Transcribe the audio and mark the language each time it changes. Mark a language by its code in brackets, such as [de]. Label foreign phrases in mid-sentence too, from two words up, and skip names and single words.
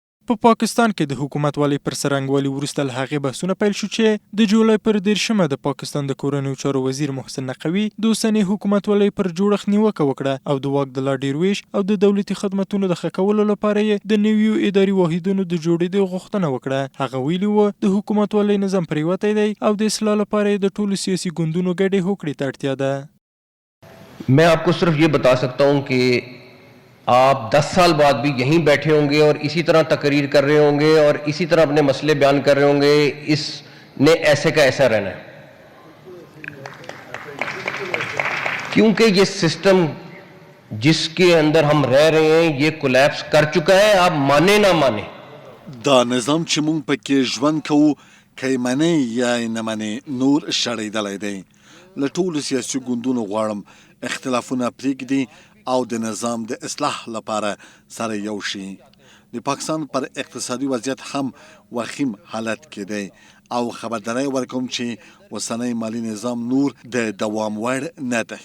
[ps] په پاکستان کې د حکومت والي پر سرنګوالي وروسته له هغې بحثونه پیل شو چې د جولای پر 13 د پاکستان د کورنیو چارو وزیر محسن نقوي د اوسنۍ حکومت والي پر جوړښت نیوکه وکړه او د واک د لا ډېر ویش او د دولتي خدمتونو د ښه کولو لپاره یې د نویو اداري واحدونو د جوړېدو غوښتنه وکړه. هغه ویلي و د حکومت والي نظام پرېوتی دی او د اصلاح لپاره یې د ټولو سیاسي ګوندونو ګډې هوکړې ته اړتیا ده. [ur] میں آپ کو صرف یہ بتا سکتا ہوں کہ آپ 10 سال بعد بھی یہیں بیٹھے ہوں گے اور اسی طرح تقریر کر رہے ہوں گے اور اسی طرح اپنے مسئلے بیان کر رہے ہوں گے. اس نے ایسے کا ایسا رہنا ہے کیونکہ یہ سسٹم جس کے اندر ہم رہ رہے ہیں یہ کولیپس کر چکا ہے. آپ مانے نہ مانے [ps] دا نظام چې مونږ پکې ژوند کوو که یې منې یا یې نه منې نور شړېدلی دی. له ټولو سیاسي ګوندونو غواړم اختلافونه پرېږدي او د نظام د اصلاح لپاره سره یو شي. د پاکستان پر اقتصادي وضعیت هم وخیم حالت کې دی او خبرداری ورکوم چې اوسنی مالي نظام نور د دوام وړ نه دی.